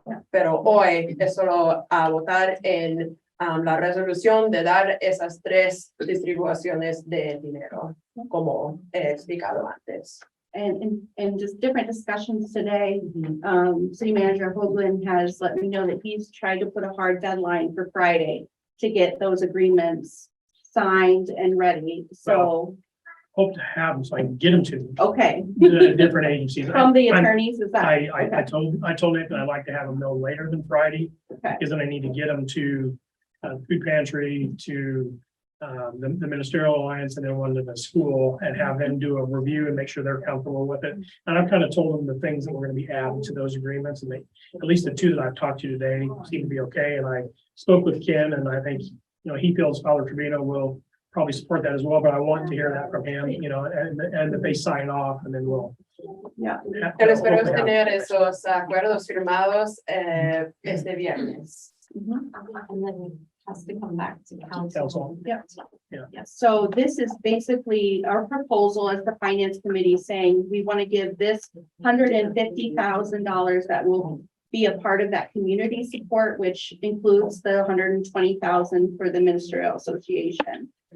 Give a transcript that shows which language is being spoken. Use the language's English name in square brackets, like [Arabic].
[Spanish] Pero hoy es solo a votar en la resolución de dar esas 3 distribuciones de dinero, como he explicado antes. [English] And just different discussions today. City Manager Haugland has let me know that he's tried to put a hard deadline for Friday to get those agreements signed and ready. So, Hope to have them so I can get them to okay. the different agencies. From the I'm- attorneys, is that? I told Nick that I'd like to have them no later than Friday. Okay. Because then I need to get them to food pantry, to the ministerial alliance, and then one to the school, and have them do a review and make sure they're comfortable with it. And I've kind of told them the things that we're going to be adding to those agreements, and they, at least the 2 that I've talked to today seem to be okay. And I spoke with Ken, and I think, he feels Father Trevino will probably support that as well, but I want to hear that from him, and that they sign off, and then we'll. Yeah. [Spanish] Yo espero tener esos acuerdos firmados este viernes. [English] And then has to come back to council. Council. Yes, so this is basically our proposal as the finance committee saying we want to give this $150,000 that will be a part of that community support, which includes the $120,000 for the ministerial association.